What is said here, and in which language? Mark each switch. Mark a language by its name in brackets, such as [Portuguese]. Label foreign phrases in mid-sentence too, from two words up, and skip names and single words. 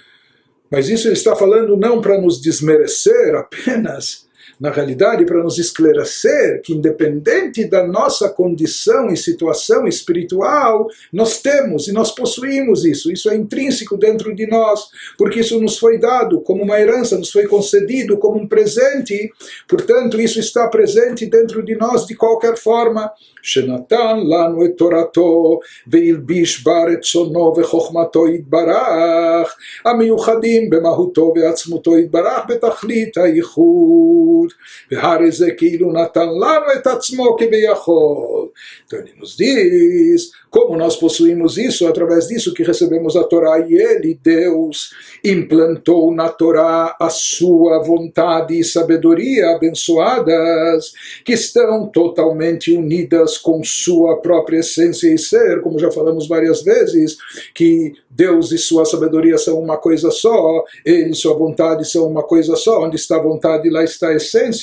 [Portuguese] Mas isso ele está falando não para nos desmerecer apenas, na realidade, para nos esclarecer que, independente da nossa condição e situação espiritual, nós temos e nós possuímos isso. Isso é intrínseco dentro de nós, porque isso nos foi dado como uma herança, nos foi concedido como um presente. Portanto, isso está presente dentro de nós de qualquer forma. [Hebrew] שנתן לנו את תורתו והלביש בה רצונו וחכמתו יתברך המיוחדים במהותו ועצמותו יתברך בתכלית היחוד והרי זה כאילו נתן לנו את עצמו כביכול. [Portuguese] Então ele nos diz como nós possuímos isso, através disso que recebemos a Torá, e ele, Deus, implantou na Torá a sua vontade e sabedoria abençoadas, que estão totalmente unidas com sua própria essência e ser, como já falamos várias vezes, que Deus e sua sabedoria são uma coisa só, ele e sua vontade são uma coisa só, onde está a vontade, lá está a essência.